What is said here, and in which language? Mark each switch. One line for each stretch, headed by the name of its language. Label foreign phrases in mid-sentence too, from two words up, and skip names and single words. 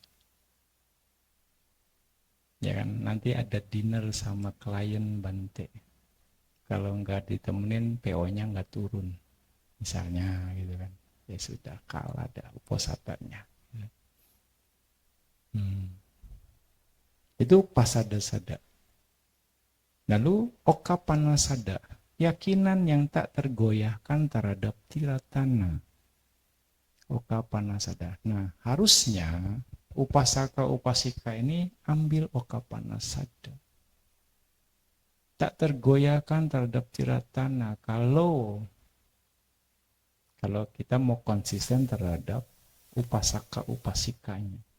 Indonesian: Ya kan, nanti ada dinner sama klien Bante. Kalau nggak ditemenin, PO-nya nggak turun. Misalnya gitu kan. Ya sudah, kalah dah uposatanya. Itu
Pali: pasada sada.
Indonesian: Lalu
Pali: okapana sada,
Indonesian: keyakinan yang tak tergoyahkan terhadap tiratana.
Pali: Okapana sada.
Indonesian: Nah, harusnya
Pali: upasaka upasika
Indonesian: ini ambil
Pali: okapana sada.
Indonesian: Tak tergoyahkan terhadap tiratana. Kalau kita mau konsisten terhadap
Pali: upasaka upasikanya.